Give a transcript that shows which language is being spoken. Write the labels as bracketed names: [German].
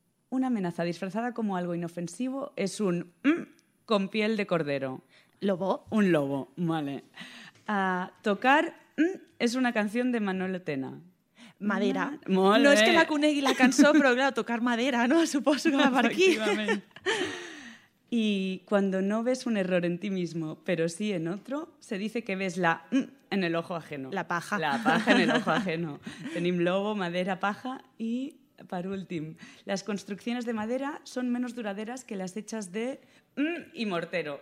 [Spanish] Una amenaza disfrazada como algo inofensivo es un con piel de cordero. ¿Lobo? Un lobo, vale. Tocar es una canción de Manolo Tena. Madera. [Catalan] Molt no bé. És que la conegui la cançó, però clar, [Spanish] tocar madera, [Catalan] no? Suposo que va per aquí. [Spanish] Y cuando no ves un error en ti mismo, pero sí en otro, se dice que ves la en el ojo ajeno. La paja. La paja en el ojo ajeno. [Catalan] Tenim [Spanish] lobo, madera, paja y, [Catalan] per últim, [Spanish] las construcciones de madera son menos duraderas que las hechas de y mortero.